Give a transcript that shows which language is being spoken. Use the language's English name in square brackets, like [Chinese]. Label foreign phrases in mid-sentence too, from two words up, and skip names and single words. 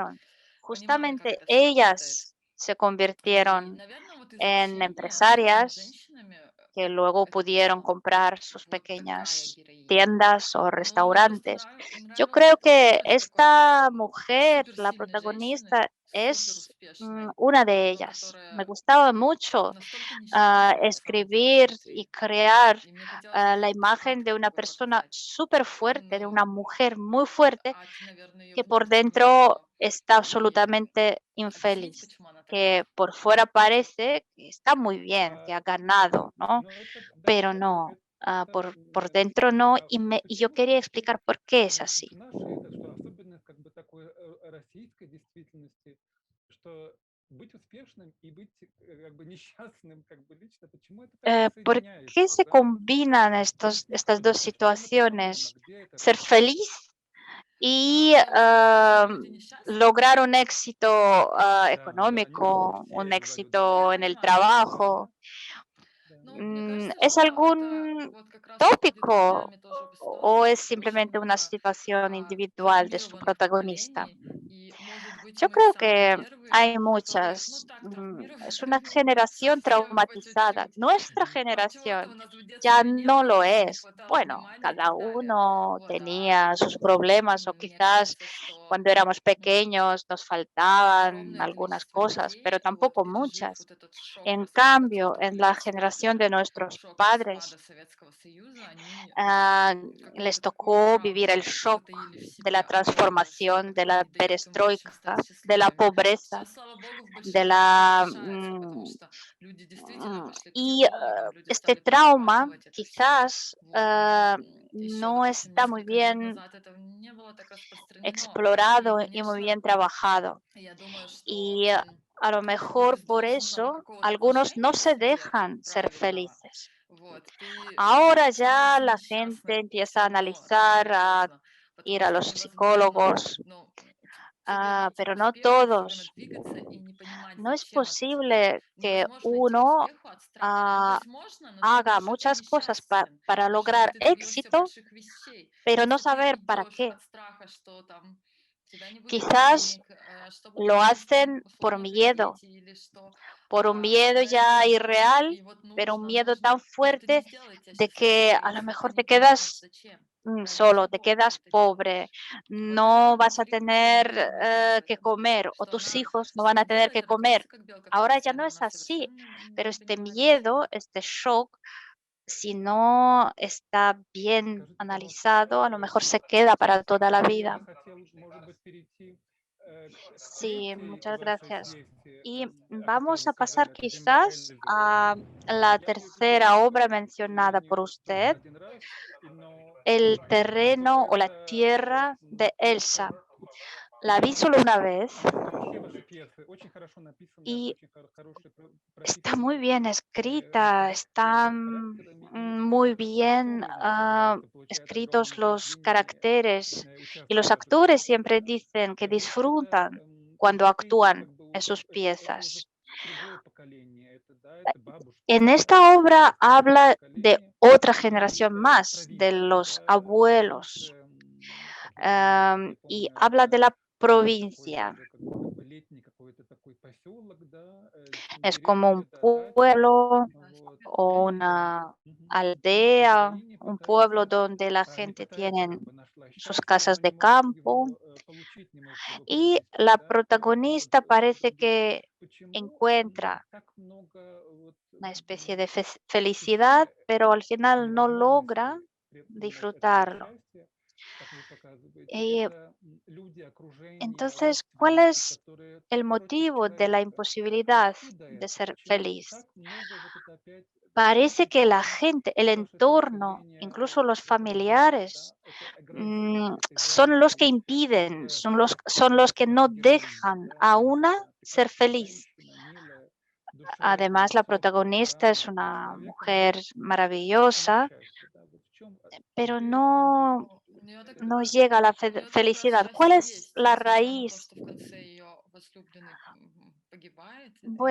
[Spanish] prosperaron. [Russian] понимали, как [Spanish] Justamente [Russian] это все работает. [Spanish] ellas se [Russian] И, [Spanish] convirtieron [Russian] наверное, вот из [Spanish] en [Russian] общения с этими [Spanish] empresarias [Russian] женщинами [Spanish] que luego [Russian] это [Spanish] pudieron [Russian] пришло. [Spanish] comprar sus [Russian] Вот такая [Spanish] pequeñas [Russian] героиня. [Spanish] tiendas o [Russian] Но мне просто [Spanish] restaurantes. Yo [Russian] нравилось, [Spanish] creo [Russian] потому [Spanish] que [Russian] что это такой [Spanish] esta mujer, la [Russian] суперсильной женщины, [Spanish] protagonista, [Russian] супер [Spanish] es [Russian] успешной, [Spanish] una de [Russian] но [Spanish] ellas. Me [Russian] которая [Spanish] gustaba mucho [Russian] настолько несчастна на самом деле [Spanish] escribir y [Russian] внутри. [Spanish] crear [Russian] И мне хотелось вот [Spanish] la [Russian] этот [Spanish] imagen [Russian] акт [Spanish] de una [Russian] как бы [Spanish] persona [Russian] показать. [Spanish] súper fuerte, de [Russian] Ну, [Spanish] una mujer muy fuerte [Russian] а ты, наверное, ее [Spanish] que por [Russian] внутреннее [Spanish] dentro [Russian] все. [Spanish] está [Russian] И [Spanish] absolutamente [Russian] объяснить, [Spanish] infeliz. [Russian] почему она [Spanish] que por fuera parece que está muy bien, que ha ganado, ¿no? [Russian] Но это, да, [Spanish] Pero [Russian] это, [Spanish] no, [Russian] это, это, [Spanish] por dentro no. [Russian] да, [Spanish] Y yo [Russian] почему? [Spanish] quería explicar por qué es [Russian] Значит, [Spanish] así. [Russian] в нашей, что особенность как бы такой российской действительности, что быть успешным и быть как бы несчастным, как бы лично, почему это так не [Spanish] ¿Por qué [Russian] соединяется, [Spanish] se [Russian] да? [Spanish] combinan estas dos [Russian] В чем эта проблема? [Spanish] situaciones? [Russian] Где эта [Spanish] Ser [Russian] проблема? [Spanish] feliz y [Russian] Дело в том, что почему люди несчастны. [Spanish] lograr un éxito [Russian] Да, да, они хотят [Spanish] económico, un [Russian] все, я говорю, да, Я [Spanish] éxito en el [Russian] понимаю, о чем вы. [Spanish] trabajo. [Russian] да. Ну, мне кажется, [Spanish] ¿Es [Russian] что это [Spanish] algún [Russian] вот как раз выходит [Spanish] tópico [Russian] корнями тоже в [Spanish] o [Russian] историю, [Spanish] es [Russian] что очень [Spanish] simplemente una [Russian] много [Spanish] situación individual de su [Russian] травмированных [Spanish] protagonista? [Russian] поколений, и, может быть, [Spanish] Yo [Russian] мы [Spanish] creo [Russian] самые [Spanish] que [Russian] первые, [Spanish] hay [Russian] которые, ну [Spanish] muchas, [Russian] так, травмированы [Spanish] es una generación [Russian] совсем по [Spanish] traumatizada. [Russian] чуть-чуть. [Spanish] Nuestra [Russian] От чего-то [Spanish] generación [Russian] у нас в [Spanish] ya [Russian] детстве не [Spanish] no [Russian] было, [Spanish] lo [Russian] либо не [Spanish] es. [Russian] хватало [Spanish] Bueno, [Russian] внимания и [Spanish] cada [Russian] так далее. [Spanish] uno [Russian] Вот, [Spanish] tenía sus problemas o [Russian] мне [Spanish] quizás [Russian] кажется, что [Spanish] cuando éramos [Russian] ну, [Spanish] pequeños nos faltaban [Russian] огромное [Spanish] algunas [Russian] количество [Spanish] cosas, [Russian] людей, [Spanish] pero [Russian] вот, [Spanish] tampoco [Russian] пережив [Spanish] muchas. [Russian] вот этот шок [Spanish] En [Russian] распада, [Spanish] cambio, [Russian] что [Spanish] en la [Russian] поколение [Spanish] generación [Russian] поколения, [Spanish] de nuestros [Russian] шок распада [Spanish] padres, [Russian] Советского Союза, они [Spanish] les [Russian] какую-то такую [Spanish] tocó vivir el [Russian] травму [Spanish] shock [Russian] затаили в [Spanish] de la [Russian] себе огромную, что [Spanish] transformación, de [Russian] потом [Spanish] la [Russian] не дает им, в общем, стать [Spanish] perestroika, de la [Russian] счастливыми. [Spanish] pobreza, [Russian] Сейчас, слава богу, в [Spanish] de [Russian] большинстве это [Spanish] la... [Russian] решается, потому что люди действительно пошли к [Spanish] y [Russian] психологам, люди [Spanish] este [Russian] стали [Spanish] trauma [Russian] прорабатывать это все. [Spanish] quizás [Russian] Вот, но еще, [Spanish] no [Russian] допустим, [Spanish] está muy [Russian] несколько лет [Spanish] bien [Russian] назад это не было так распространено. И, [Spanish] explorado y muy [Russian] конечно, [Spanish] bien trabajado. [Russian] я думаю, что [Spanish] Y a lo [Russian] вот [Spanish] mejor [Russian] из [Spanish] por [Russian] должного [Spanish] eso [Russian] какого-то [Spanish] algunos no [Russian] отношения к [Spanish] se [Russian] себе [Spanish] dejan ser [Russian] правильного, [Spanish] felices. [Russian] вот, ты [Spanish] Ahora ya [Russian] становишься [Spanish] la gente [Russian] несчастным [Spanish] empieza [Russian] все [Spanish] a [Russian] равно, rano [Spanish] analizar, [Russian] или [Spanish] a [Russian] поздно, [Spanish] ir [Russian] потому [Spanish] a [Russian] что [Spanish] los [Russian] невозможно, [Spanish] psicólogos, [Russian] ну, тебе найти [Spanish] pero no [Russian] успех и все время [Spanish] todos. [Russian] двигаться и не понимать, [Spanish] No es [Russian] зачем это тебе. [Spanish] posible que [Russian] Невозможно идти к [Spanish] uno [Russian] успеху от страха. Ну, то [Spanish] ah, [Russian] есть можно, но ты [Spanish] haga [Russian] будешь очень [Spanish] muchas cosas [Russian] несчастен, [Spanish] para [Russian] даже если [Spanish] lograr [Russian] ты добьешься [Spanish] éxito, [Russian] больших вещей. [Spanish] pero no [Russian] Если ты [Spanish] saber para [Russian] идешь [Spanish] qué. [Russian] от страха, что там у тебя не будет [Spanish] Quizás [Russian] денег, что [Spanish] lo [Russian] будут чувствовать [Spanish] hacen por [Russian] условно твои [Spanish] miedo, [Russian] дети, или что [Spanish] por un miedo [Russian] тебя не [Spanish] ya [Russian] будет денег, [Spanish] irreal, [Russian] и вот [Spanish] pero un [Russian] нужно, [Spanish] miedo [Russian] нужно, [Spanish] tan [Russian] но это не [Spanish] fuerte [Russian] сделает тебя [Spanish] de [Russian] счастливым, [Spanish] que a lo [Russian] если ты [Spanish] mejor [Russian] не [Spanish] te [Russian] понимаешь, [Spanish] quedas [Russian] зачем, ради [Spanish] solo, te [Russian] чего ты [Spanish] quedas [Russian] это [Spanish] pobre, [Russian] делаешь. Вот это [Spanish] no vas a [Russian] конфликт [Spanish] tener [Russian] поколений, наверное, в [Spanish] que [Russian] этом. [Spanish] comer o [Russian] Что [Spanish] tus [Russian] она [Spanish] hijos no van a [Russian] что-то [Spanish] tener [Russian] делает, [Spanish] que [Russian] а родилась [Spanish] comer. [Russian] как белка в [Spanish] Ahora ya [Russian] колесе, [Spanish] no [Russian] но [Spanish] es [Russian] она [Spanish] así, [Russian] совершенно [Spanish] pero [Russian] не [Spanish] este [Russian] понимает, зачем. [Spanish] miedo, este shock, si no está bien [Russian] Скажите, пожалуйста, [Spanish] analizado, a lo mejor se queda para toda la [Russian] я [Spanish] vida. [Russian] бы хотел, может быть, перейти к [Spanish] Sí, [Russian] третьей [Spanish] muchas [Russian] вашей [Spanish] gracias. [Russian] пьесе, [Spanish] Y [Russian] о которой [Spanish] vamos [Russian] вы [Spanish] a pasar [Russian] сказали, это «Земля [Spanish] quizás [Russian] Эльзы». [Spanish] a la [Russian] Я ее читал [Spanish] tercera obra mencionada [Russian] не [Spanish] por [Russian] только [Spanish] usted, [Russian] один раз, но [Spanish] El [Russian] что [Spanish] terreno o la [Russian] это [Spanish] tierra de [Russian] пьеса, [Spanish] Elsa. La vi solo una vez [Russian] как все ваши пьесы, очень хорошо написанная, [Spanish] y [Russian] очень хорошая [Spanish] está muy [Russian] прописанная [Spanish] bien escrita, están [Russian] характерами, и [Spanish] muy bien [Russian] актеры выставляют и получают огромное [Spanish] escritos los [Russian] наслаждение, [Spanish] caracteres y los [Russian] участвуя в этих [Spanish] actores [Russian] пьесах. [Spanish] siempre dicen que [Russian] Это [Spanish] disfrutan cuando [Russian] уже [Spanish] actúan [Russian] как бы [Spanish] en sus [Russian] это уже [Spanish] piezas. [Russian] другое поколение, это да, это бабушки, [Spanish] En [Russian] это [Spanish] esta obra [Russian] старшее [Spanish] habla de [Russian] поколение [Spanish] otra [Russian] и [Spanish] generación más, de [Russian] провинции, [Spanish] los [Russian] да, [Spanish] abuelos, [Russian] больше, как я понимаю, как я [Spanish] y [Russian] помню, [Spanish] habla de [Russian] это [Spanish] la [Russian] такой [Spanish] provincia. [Russian] даже как бы летний какой-то такой поселок, да, [Spanish] Es como [Russian] деревня, [Spanish] un [Russian] да, дача, [Spanish] pueblo [Russian] Да, вот, [Spanish] o [Russian] да. [Spanish] una [Russian] И [Spanish] aldea, [Russian] героиня [Spanish] un pueblo [Russian] пытается, [Spanish] donde la [Russian] не [Spanish] gente [Russian] пытается, [Spanish] tiene [Russian] как бы нашла [Spanish] sus [Russian] счастье, но [Spanish] casas [Russian] не [Spanish] de [Russian] может [Spanish] campo [Russian] его получить, не может его [Spanish] y [Russian] приобрести, [Spanish] la [Russian] да, вот, [Spanish] protagonista parece que [Russian] почему [Spanish] encuentra [Russian] так много вот [Spanish] una especie de felicidad, [Russian] ощущения [Spanish] pero al final no logra [Russian] невозможности этого [Spanish] disfrutarlo. [Russian] счастья, как вы показываете, [Spanish] Y [Russian] это люди, окружение, [Spanish] entonces, ¿cuál [Russian] родственники, [Spanish] es [Russian] которые [Spanish] el [Russian] против [Spanish] motivo de la [Russian] человека. [Spanish] imposibilidad [Russian] Откуда [Spanish] de [Russian] это? [Spanish] ser [Russian] Почему [Spanish] feliz? [Russian] так много вот это опять, да, [Spanish] Parece que la [Russian] почему [Spanish] gente, el [Russian] ваше [Spanish] entorno, [Russian] представление [Spanish] incluso los [Russian] это другое, да? [Spanish] familiares, [Russian] Это этой [Spanish] son los que [Russian] зависти, [Spanish] impiden, [Russian] которая [Spanish] son los que no [Russian] ваша героиня, [Spanish] dejan [Russian] да, [Spanish] a [Russian] Эльза, [Spanish] una [Russian] это [Spanish] ser [Russian] прекрасная [Spanish] feliz. [Russian] женщина, милая, [Spanish] Además, [Russian] душевная, [Spanish] la [Russian] теплая, [Spanish] protagonista [Russian] да, [Spanish] es [Russian] но с [Spanish] una [Russian] человеком вот [Spanish] mujer [Russian] нет [Spanish] maravillosa, [Russian] счастья, да, вот в чем, [Spanish] pero [Russian] где этот [Spanish] no, [Russian] ну, у нее так [Spanish] no llega a la [Russian] у нее как раз [Spanish] felicidad. ¿Cuál [Russian] счастье [Spanish] es [Russian] есть, [Spanish] la [Russian] несмотря на то, [Spanish] raíz? [Russian] что в конце ее возлюбленный погибает, и